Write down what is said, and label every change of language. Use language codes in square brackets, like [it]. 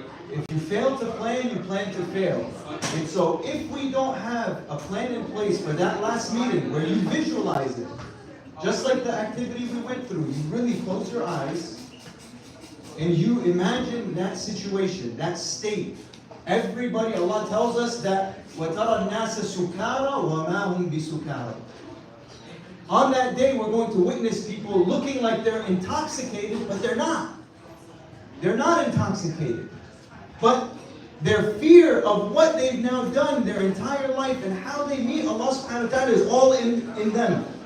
[en] If you fail to plan, you plan to fail. And so if we don't have a plan in place for that last meeting where you visualize it, just like the activity we went through, you really close your eyes and you imagine that situation, that state. Everybody, Allah tells us that [ar] وَتَرَى النَّاسَ سُكَارَى وَمَا هُمْ بِسُكَارَى. [en] On that day, we're going to witness people looking like they're intoxicated, but they're not. They're not intoxicated. But their fear of what they've now done their entire life and how they meet Allah subhanahu wa ta'ala is all in them.